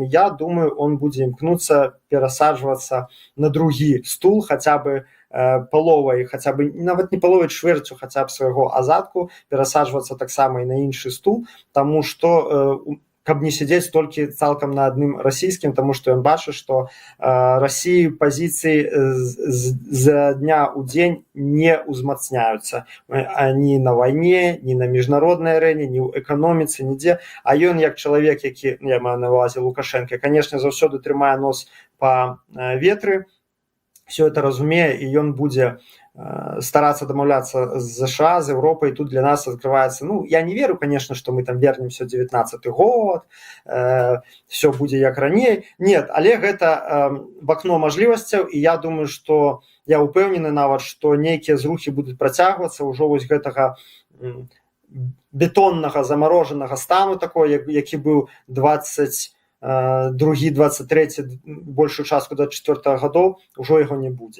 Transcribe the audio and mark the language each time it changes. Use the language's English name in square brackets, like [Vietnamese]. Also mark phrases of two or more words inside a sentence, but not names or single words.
[Belarusian] Я думаю, он будзе імкнуцца перасаджвацца на другі стул, хаця бы паловай, хаця бы нават не паловай, чвэрцю хаця б свайго азадку, перасаджвацца таксама і на іншы стул, таму што каб не сидзець толькі цалкам на адным расійскім, таму што ён бачыць, што Расіі пазіцыі з дня ў дзень не ўзмацняюцца ні на вайне, ні на міжнароднай арэне, ні ў эканоміцы, нідзе. А ён, як чалавек, які, я маю на ўвазе Лукашэнка, канешне, заўсёды трымае нос па ветры, [Russian] все это [Belarusian] разумее, і ён будзе старацца дамаўляцца з США, з Европай. Тут для нас открываецца, [Russian] я не веру, конечно, что мы там вернемся ў 19-й год, все будзе як раней. [Belarusian] Нет, але гэта в акно мажлівасцяў, і я думаю, что я упэўнены нават, што нейкія зрухі будуць працягвацца ўжо вось гэтага бетоннага замарожанага стану такой, які быў 23 другі 23 большую частку 24 гадоў ужо яго не будзе.